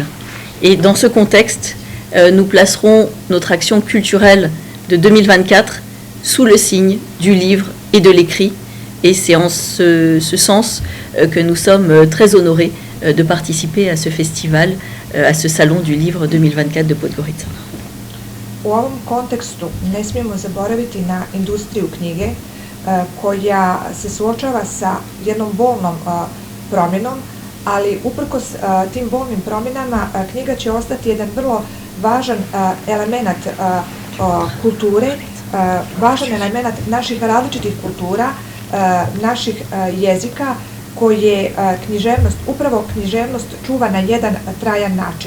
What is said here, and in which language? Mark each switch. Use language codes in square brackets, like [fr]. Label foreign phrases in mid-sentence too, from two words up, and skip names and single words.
[fr] Et dans ce contexte, nous placerons notre action culturelle de 2024 sous le signe du livre et de l'écrit. Et c'est en ce sens que nous sommes très honorés de participer à ce festival, à ce salon du livre 2024 de Podgorica. [sr] U ovom kontekstu ne smijemo zaboraviti na industriju knjige koja se suočava sa jednom bolnom promjenom, ali uprkos tim bolnim promjenama knjiga će ostati jedan vrlo važan element kulture, važan element naših različitih kultura, naših jezika, koje književnost, upravo književnost čuva na jedan trajan način.